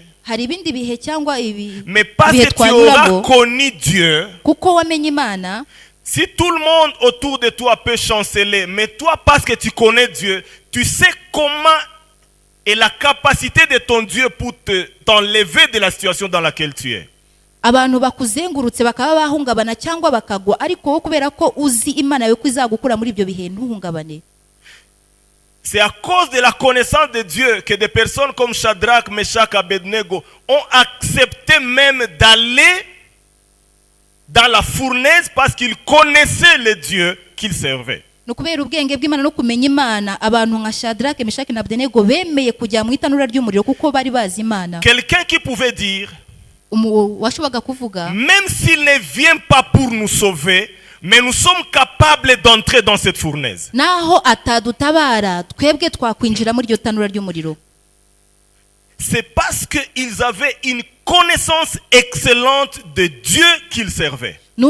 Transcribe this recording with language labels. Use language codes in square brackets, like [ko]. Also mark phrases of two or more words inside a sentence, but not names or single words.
[fr] Mais parce que tu auras connu Dieu, si tout le monde autour de toi peut chanceler, mais toi, parce que tu connais Dieu, tu sais comment est la capacité de ton Dieu pour t'enlever de la situation dans laquelle tu es. [rw] Abantu bakuzengurutse bakaba bahungabana cyangwa bakagwa ariko wo kubera ko uzi Imana yo kwizagukura muri ibyo bihe ntuhungabane. [fr] C'est à cause de la connaissance de Dieu que des personnes comme Shadrach, Meshach, Abednego ont accepté même d'aller dans la fournaise parce qu'ils connaissaient le Dieu qu'ils servaient. [rw] No kubera ubwenge bw'Imana no kumenya Imana abantu nka Shadrach, Meshach na Abednego bemeye kujya mu itanura ry'umuriro kuko bari bazi Imana. [fr] Quelqu'un qui pouvait dire même s'il ne vient pas pour nous sauver, mais nous sommes capables d'entrer dans cette fournaise. C'est parce qu'ils avaient une connaissance excellente de Dieu qu'ils servaient.